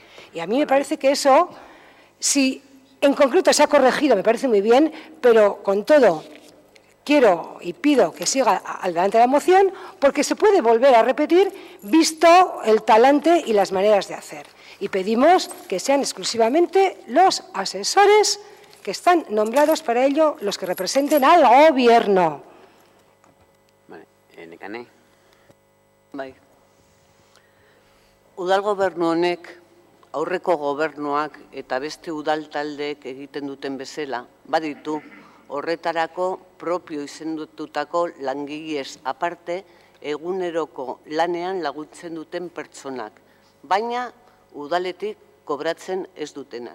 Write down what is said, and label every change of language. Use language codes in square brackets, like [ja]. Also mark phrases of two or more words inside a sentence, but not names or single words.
[es] Y a mí me parece que eso, si en concreto se ha corregido, me parece muy bien, pero con todo quiero y pido que siga adelante la moción, porque se puede volver a repetir visto el talante y las maneras de hacer. Y pedimos que sean exclusivamente los asesores que están nombrados para ello, los que representen al gobierno. Nekane. [eu] Bai. Udal gobernu honek, aurreko gobernuak eta beste udal taldeek egiten duten bezala, baditu horretarako propio izendututako langileez aparte eguneroko lanean laguntzen duten pertsonak, baina udaletik kobratzen ez dutenak.